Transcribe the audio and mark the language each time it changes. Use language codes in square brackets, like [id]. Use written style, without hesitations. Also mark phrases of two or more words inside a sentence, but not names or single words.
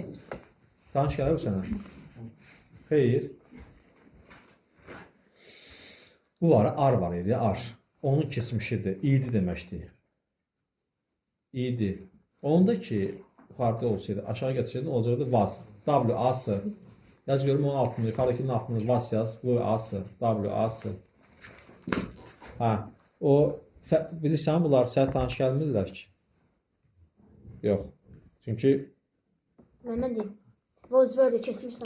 [az] Verin. Tanış gəlir sənə? Xeyr. Bu var, ar var idi, ar. Onun keçmişidir, idi deməkdir. İdi. Onda ki, yuxarıda olsaydı, aşağı gətirsəydin, olacaqdı vas. [en] W-A-S. [az] Yaz görüm onun altında, yuxarıdakinin altında vas yaz. [en] V-A-S. W-A-S. [az] Ha, o bilirsən bunlar sənə tanış gəlmirlər ki. Yox. Çünki Mən deyim. Voz verdi keçmişsən.